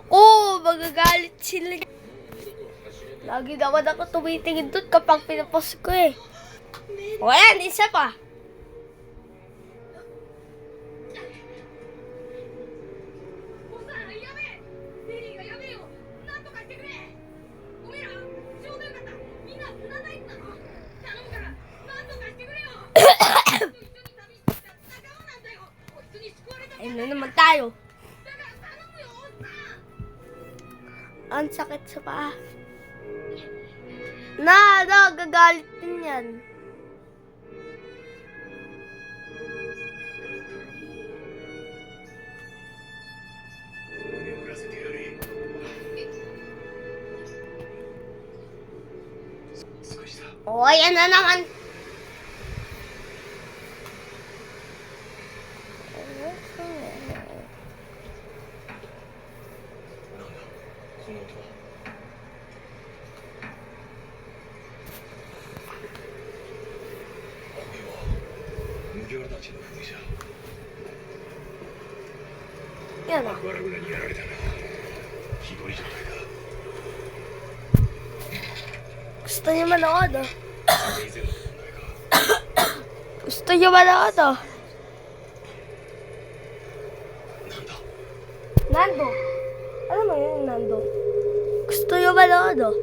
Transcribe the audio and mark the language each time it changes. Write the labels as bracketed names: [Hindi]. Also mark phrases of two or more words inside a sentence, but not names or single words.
[Filipino] Oh, magagalit sila. [Japanese] 二度と走れない [Filipino] Lagi naman ako tumitingin doon kapag pinapos ko eh. O ayan, isa pa. [Japanese] おさんやべえベリーがやべえよなんとかしてくれおめえらちょうどよかったみんな船大工なの頼むからなんとかしてくれよ一緒に旅してきた仲間なんだよこいつに救われた [Filipino] Ayun na naman tayo. [Japanese] だから頼むよおっさん [Filipino] Ang sakit sa paa. Na, gagalit din yan. [Japanese] 眠らせてやれ少しだ [Filipino] O, ayan na naman. [Japanese] なんだこの音はこれは麦わらたちの船じゃ [Filipino] Yan o. [Japanese] 悪船にやられたなひどい状態だ [Filipino] Gusto niya manood oh. [Japanese] それ以前の問題か [Filipino] Gusto niya manood oh. [Japanese] なんだ [Filipino] Nando. Ano mo yun, Nando? Gusto niya manood oh.